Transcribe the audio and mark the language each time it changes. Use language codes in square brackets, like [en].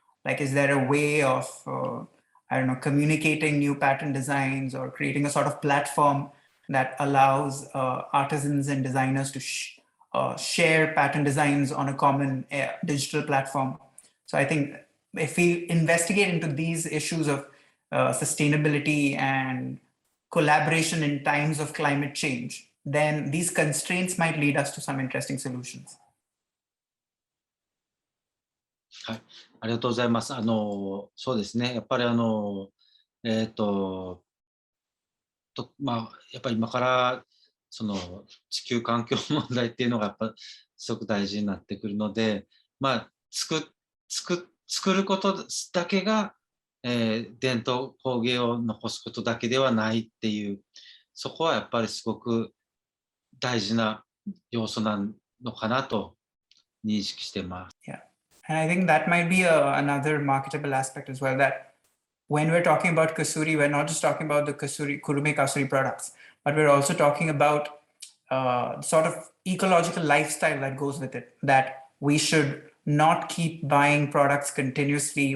[en] Like, is there a way of, I don't know, communicating new pattern designs or creating a sort of platform that allows artisans and designers to share pattern designs on a common digital platform? So I think if we investigate into these issues of sustainability and collaboration in times of climate change, then these constraints might lead us to some interesting solutions. [ja] はい、ありがとうございます。そうですね。やっぱりやっぱり今からその地球環境問題っていうのがやっぱすごく大事になってくるので、作ることだけが、伝統工芸を残すことだけではないっていう、そこはやっぱりすごく大事な要素なのかなと認識してます。 [en] Yeah. And I think that might be another marketable aspect as well, that when we're talking about Kasuri, we're not just talking about the Kurume Kasuri products, but we're also talking about sort of ecological lifestyle that goes with it, that we should not keep buying products continuously.